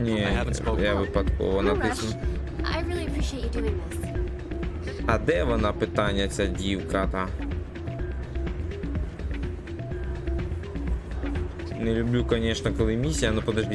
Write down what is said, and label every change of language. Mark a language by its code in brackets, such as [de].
[uk] Ні, я випадково натиснув. [en] I really appreciate you doing this. [uk] А де вона, питання, ця дівка та? Не люблю, звісно, коли місія, ну подожди.